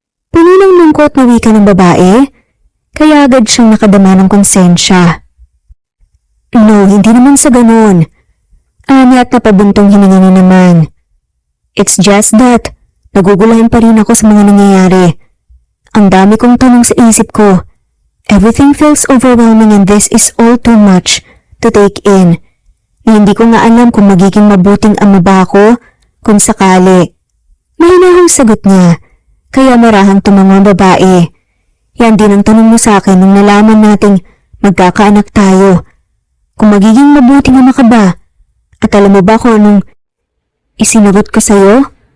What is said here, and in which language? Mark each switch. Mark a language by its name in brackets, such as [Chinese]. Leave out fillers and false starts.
[Filipino] Puno ng lungkot na wika ng babae, kaya agad siyang nakadama ng konsensya. No, hindi naman sa ganun. Ani at napabuntong hininga na naman. [English] It's just that, [Filipino] nagugulahan pa rin ako sa mga nangyayari. Ang dami kong tanong sa isip ko. [English] Everything feels overwhelming and this is all too much to take in. [Filipino] Hindi ko nga alam kung magiging mabuting ama ba ako kung sakali. Mahinahong sagot niya, kaya marahang tumango ang babae. Yan din ang tanong mo sa akin nung nalaman nating magkakaanak tayo. Kung magiging mabuting ama ka ba? At alam mo ba kung anong isinagot ko sa'yo?